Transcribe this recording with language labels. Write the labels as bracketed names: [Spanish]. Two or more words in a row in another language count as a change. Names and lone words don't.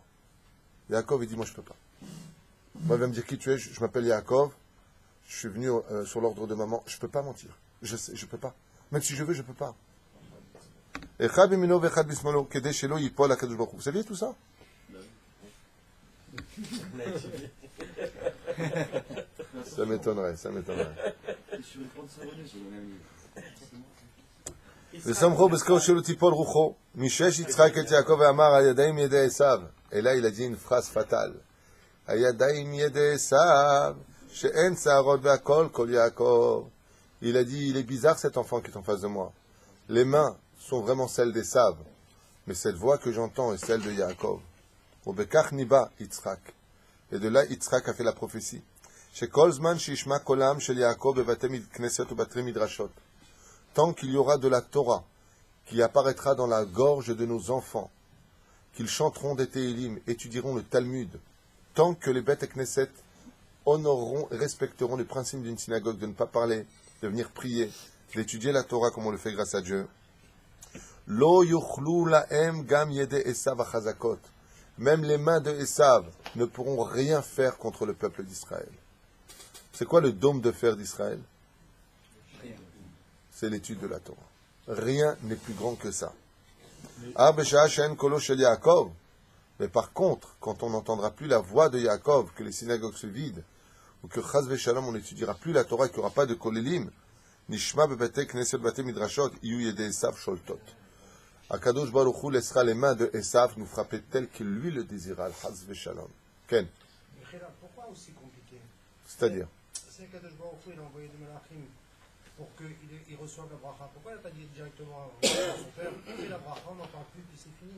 [French] Yaakov, il dit, moi je peux pas. Moi, il va me dire qui tu es, je m'appelle Yaakov, je suis venu sur l'ordre de maman, je peux pas mentir. Je peux pas. Même si je veux, je peux pas. Vous saviez tout ça? Ça m'étonnerait. [Hebrew] וסמכו בזכור שלו תיפול רוחו, משש יצחק את יעקב ואמר, הידיים ידי עשיו. [French] Et là, il a dit une phrase fatale. [Hebrew] הידיים ידי עשיו, שאין שערות והכל כל יעקב. [French] Il a dit, il est bizarre cet enfant qui est en face de moi. Les mains sont vraiment celles d'Esav, mais cette voix que j'entends est celle de Yaakov. [Hebrew] ובכך ניבא יצחק. [French] Et de là, Yitzhak a fait la prophétie. [Hebrew] שכל זמן שישמע קולם של יעקב בבתי כנסת ובתי מדרשות. [French] Tant qu'il y aura de la Torah qui apparaîtra dans la gorge de nos enfants, qu'ils chanteront des Téhilim, étudieront le Talmud, tant que les [Hebrew] בית כנסת [French] honoreront et respecteront les principes d'une synagogue de ne pas parler, de venir prier, d'étudier la Torah comme on le fait grâce à Dieu. [Hebrew] לא יוכלו להם גם ידי עשו החזקות. [French] Même les mains de Esav ne pourront rien faire contre le peuple d'Israël. C'est quoi le dôme de fer d'Israël? C'est l'étude de la Torah. Rien n'est plus grand que ça. Mais par contre, quand on n'entendra plus la voix de Yaakov, que les synagogues se vident, ou que [Hebrew] חס ושלום, [French] on n'étudiera plus la Torah, qu'il n'y aura pas de kolélim, [Hebrew] נשמע בבתי כנסת בתי מדרשות, יהיו ידי עשו שולטות. הקדוש ברוך הוא [French] laissera les mains de Esav nous frapper tel qu'il lui le désira, [Hebrew] חס ושלום. [French] Ken? Pourquoi aussi compliqué? C'est-à-dire? C'est [Hebrew] הקדוש ברוך הוא, [French] il a envoyé des malachim pour qu'il reçoive la bracha. Pourquoi il n'a pas dit directement à son père, fais la bracha, on n'entend plus, puis c'est fini?